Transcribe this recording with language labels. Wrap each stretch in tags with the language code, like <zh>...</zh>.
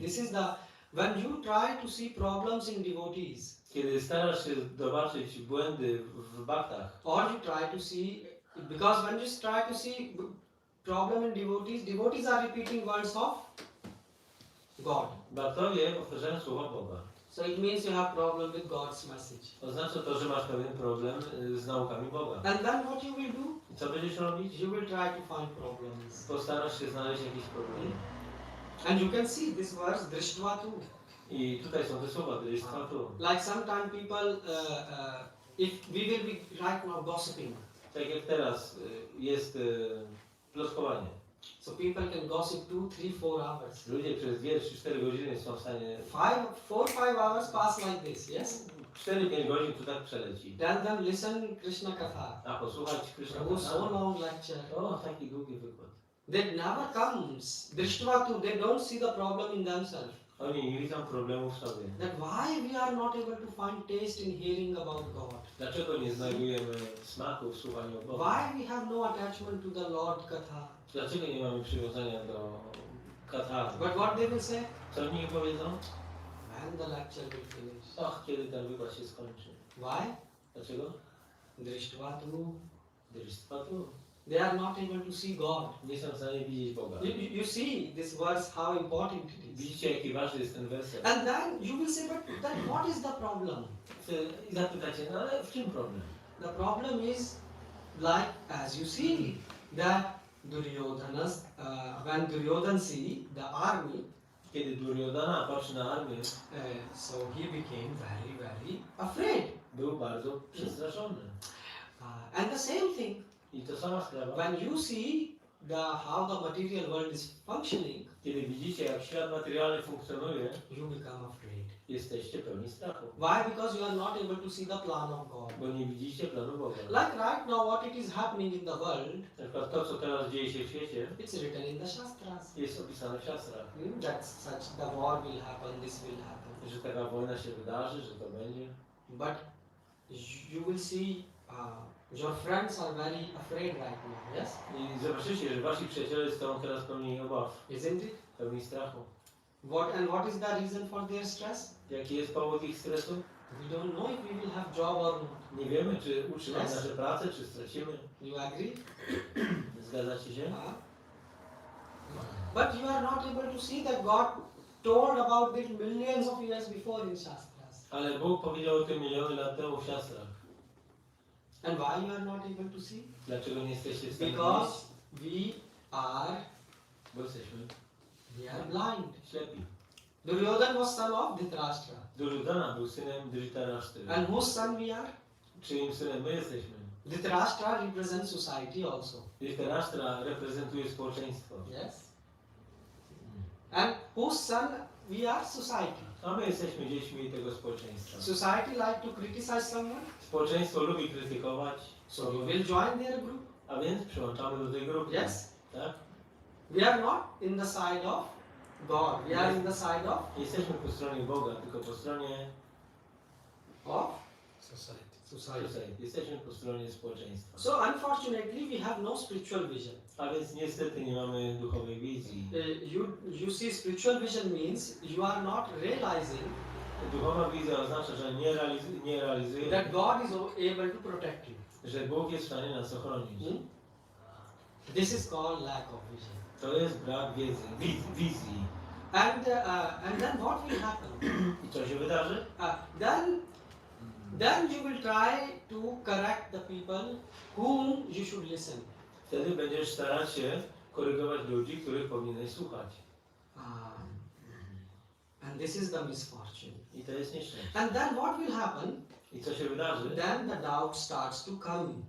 <en>this is the when you try to see problems in devotees,</en> <pl>Kiedy starasz się zobaczyć błędy w baktach,</pl> <en>or you try to see, because when you try to see problem in devotees, devotees are repeating words of God.</en> <pl>baktowie powtarzają słowa Boga.</pl> <en>So it means you have problem with God's message.</en> <pl>Oznacza to, że masz pewien problem z naukami Boga.</pl> <en>And then what you will do?</en> <pl>I co będziesz robić?</pl> <en>You will try to find problems.</en> <pl>Postarasz się znaleźć jakieś problemy.</pl> <en>And you can see this verse,</en> <sa>Drishtva tu.</sa> <pl>I tutaj są te słowa,</pl> <sa>dristwa tu.</sa> <en>Like sometimes people, if we will be right now gossiping,</en> <pl>Tak jak teraz jest plotkowanie.</pl> <en>so people can gossip 2, 3, 4 hours.</en> <pl>Ludzie przez 2, 3, 4 godziny są w stanie...</pl> <en>4, 5 hours pass like this, yes?</en> <pl>4-5 godzin to tak przeleci.</pl> <en>Tell them, listen Krishna Katha.</en> <pl>A posłuchać Krishna</pl> <en>Oh, so</en> <pl>Katha.</pl> <en>long lecture.</en> <pl>O, taki długi wykład.</pl> <en>That never comes.</en> <sa>Drishtva tu,</sa> <en>they don't see the problem in themselves.</en> <pl>Oni nie widzą problemu w sobie.</pl> <en>That why we are not able to find taste in hearing about God.</en> <pl>Dlaczego nie znajdujemy smaku w słuchaniu o Bogu?</pl> <en>Why we have no attachment to the Lord Katha.</en> <pl>Dlaczego nie mamy przywiązania do Katha?</pl> <en>But what they will say?</en> <pl>Co oni powiedzą?</pl> <en>When the lecture will finish.</en> <pl>Och, kiedy ten wykład się skończy.</pl> <en>Why?</en> <pl>Dlaczego?</pl> <sa>Drishtva tu. Dristwa tu.</sa> <en>They are not able to see God.</en> <pl>Nie są w stanie widzieć Boga.</pl> <en>You see this verse, how important it is.</en> <pl>Widzicie, jaki ważny jest ten werset.</pl> <en>And then you will say, but then what is the problem?</en> <pl>I zapytacie, no ale w czym problem?</pl> <en>The problem is, like as you see, that Duryodhana's, when Duryodhan see the army,</en> <pl>Kiedy Duryodhana patrzy na armię,</pl> <en>so he became very, very afraid.</en> <pl>był bardzo przestraszony.</pl> <en>And the same thing,</en> <pl>I to sama sprawa.</pl> <en>when you see how the material world is functioning,</en> <pl>Kiedy widzicie, jak świat materialny funkcjonuje,</pl> <en>you become afraid.</en> <pl>jesteście pełni strachu.</pl> <en>Why? Because you are not able to see the plan of God.</en> <pl>Bo nie widzicie planu Boga.</pl> <en>Like right now, what it is happening in the world,</en> <pl>Na przykład to, co teraz dzieje się w świecie,</pl> <en>it's written in the Shastras.</en> <pl>jest opisane w siastrach.</pl> <en>That such the war will happen, this will happen.</en> <pl>Że taka wojna się wydarzy, że to będzie.</pl> <en>But you will see your friends are very afraid right now, yes?</en> <pl>I zobaczycie, że wasi przyjaciele są teraz pełni obaw,</pl> <en>Isn't it?</en> <pl>pełni strachu.</pl> <en>What is the reason for their stress?</en> <pl>Jaki jest powód ich stresu?</pl> <en>We don't know if we will have job or not.</en> <pl>Nie wiemy, czy utrzymamy</pl> <en>Yes.</en> <pl>nasze pracę, czy stracimy.</pl> <en>You agree?</en> <pl>Zgadzacie się?</pl> <en>But you are not able to see that God told about it millions of years before in Shastras.</en> <pl>Ale Bóg powiedział o tym miliony lat temu w siastrach.</pl> <en>And why you are not able to see?</en> <pl>Dlaczego nie jesteście w stanie</pl> <en>Because we are</en> <pl>Bo jesteśmy</pl> <en>blind.</en> <pl>ślepi.</pl> <en>Duryodhan was son of Dhritarashtra.</en> <pl>Duryodhana był synem Dhritarashtra.</pl> <en>And whose son we are?</en> <pl>Czyim synem my jesteśmy?</pl> <en>Dhritarashtra represents society also.</en> <pl>Dhritarashtra reprezentuje społeczeństwo.</pl> <en>Yes. And whose son we are? Society.</en> <pl>A my jesteśmy dziećmi tego społeczeństwa.</pl> <en>Society like to criticize someone,</en> <pl>Społeczeństwo lubi krytykować,</pl> <en>so you will join their group.</en> <pl>a więc przyłączamy do tej grupy.</pl> <en>Yes.</en> <pl>Tak?</pl> <en>We are not in the side of God. We are in the side of</en> <pl>Nie jesteśmy po stronie Boga, tylko po stronie</pl> <en>Society. society.</en> <pl>Jesteśmy po stronie społeczeństwa.</pl> <en>So unfortunately we have no spiritual vision.</en> <pl>A więc niestety nie mamy duchowej wizji.</pl> <en>You see, spiritual vision means you are not realizing</en> <pl>Duchowa wizja oznacza, że nie realizujemy,</pl> <en>that God is able to protect you.</en> <pl>że Bóg jest w stanie nas ochronić.</pl> <en>This is called lack of vision.</en> <pl>To jest brak wiedzy, wizji.</pl> <en>And then what will happen?</en> <pl>I co się wydarzy?</pl> <en>Then you will try to correct the people whom you should listen.</en> <pl>Wtedy będziesz starać się korygować ludzi, których powinieneś słuchać.</pl> <en>And this is the misfortune.</en> <pl>I to jest nieszczęście.</pl> <en>And then what will happen?</en> <pl>I co się wydarzy?</pl> <en>Then the doubt starts to come.</en>